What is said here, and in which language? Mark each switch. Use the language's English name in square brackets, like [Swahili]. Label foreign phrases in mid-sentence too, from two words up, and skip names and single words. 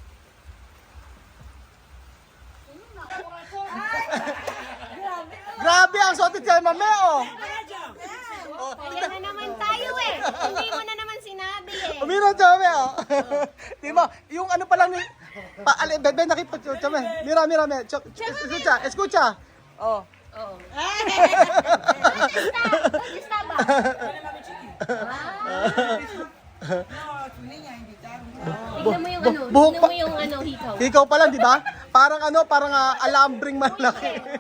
[Filipino] Grabe ang sotit kay Mame, oh. Kaya na naman tayo Hindi mo na naman sinabi Umino, Mame, oh. Di ba? Yung ano pa lang [Spanish] Ven aquí, mira, escucha, escucha. [Filipino] Oh. [Spanish] Oo. ¿Dónde estaba? [Filipino] Tignan mo yung ano, Buhok tignan pa- mo yung ano, hikaw. Ikaw pa lang, di ba? Parang alambring malaki.